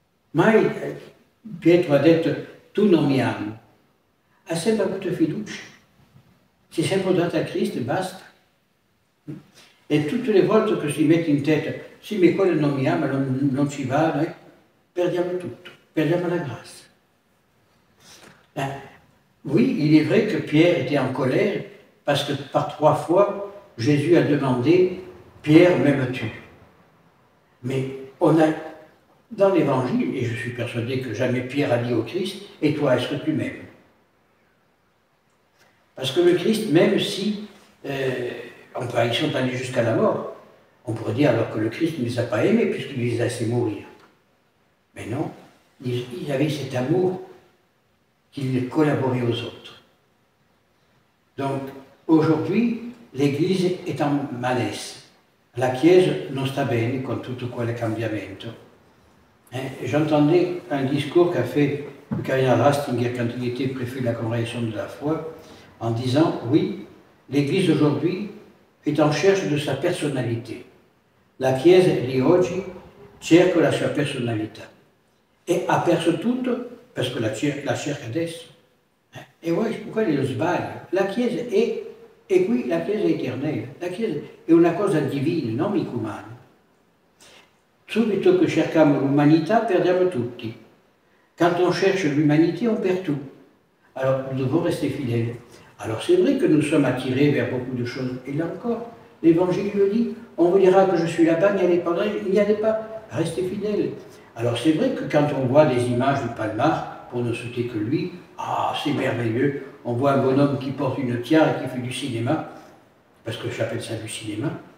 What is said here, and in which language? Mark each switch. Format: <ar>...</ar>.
<it>Mai Pietro ha detto, tu non mi ami. Ha sempre avuto fiducia. Si è sempre dato a Cristo e basta. E tutte le volte che si mette in testa, sì, ma quello non mi ama, non ci va, noi perdiamo tutto, perdiamo la grazia.</it> <fr>Oui, il est vrai que Pierre était en colère parce que par 3 fois, Jésus a demandé, Pierre, m'aimes-tu? Mais on a, dans l'évangile, et je suis persuadé que jamais Pierre a dit au Christ, et toi, est-ce que tu m'aimes? Parce que le Christ, même si ils sont allés jusqu'à la mort, on pourrait dire alors que le Christ ne les a pas aimés puisqu'il les a laissés mourir. Mais non, il avait cet amour qu'il collaborait aux autres. Donc, aujourd'hui, l'Église est en malaise.</fr> <it>La Chiesa non sta bene con tutto quel cambiamento.</it> <fr>J'entendais un discours qu'a fait le cardinal Ratzinger quand il était préfet de la Congrégation de la foi, en disant, oui, l'Église aujourd'hui est en cherche de sa personnalité.</fr> <it>La Chiesa di oggi cerca la sua personalità e ha perso tutto perché la cerca adesso. E voi, quello è lo sbaglio. La Chiesa è qui, la Chiesa è eternale, la Chiesa è una cosa divina, non mica umana. Subito che cerchiamo l'umanità, perdiamo tutti.</it> <fr>Quand on cherche l'humanité, on perd tout. Alors, nous devons rester fidèles. Alors, c'est vrai que nous sommes attirés vers beaucoup de choses. Et là encore, l'Évangile le dit, on vous dira que je suis là-bas, il n'y allez pas, restez fidèles. Alors, c'est vrai que quand on voit des images du Palmar, pour ne citer que lui, ah, c'est merveilleux, on voit un bonhomme qui porte une tiare et qui fait du cinéma, parce que j'appelle ça du cinéma.</fr>